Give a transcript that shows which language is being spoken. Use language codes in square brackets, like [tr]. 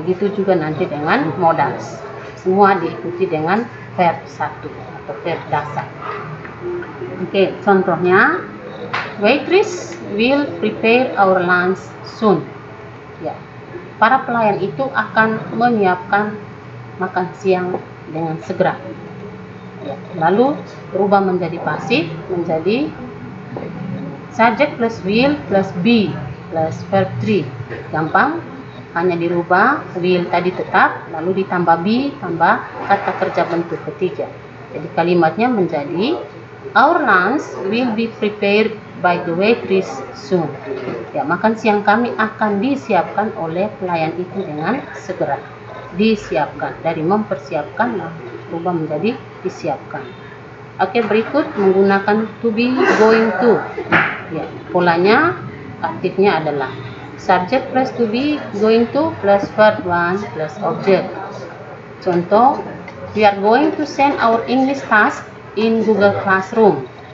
[id] Begitu juga nanti dengan modals. Semua diikuti dengan verb 1 atau verb dasar. Oke, contohnya, [en] waitress will prepare our lunch soon. [id] Ya, para pelayan itu akan menyiapkan makan siang dengan segera. Ya, lalu berubah menjadi pasif, menjadi subject plus will plus be plus verb 3. Gampang, hanya dirubah will tadi tetap, lalu ditambah be tambah kata kerja bentuk ketiga. Jadi kalimatnya menjadi [en] our lunch will be prepared by the waitress soon. [id] Ya, makan siang kami akan disiapkan oleh pelayan itu dengan segera. Disiapkan, dari mempersiapkan berubah menjadi disiapkan. Oke, berikut menggunakan to be, going to. Ya, polanya aktifnya adalah [en] subject plus to be going to plus verb 1 plus object. Contoh, we are going to send our English task in Google Classroom.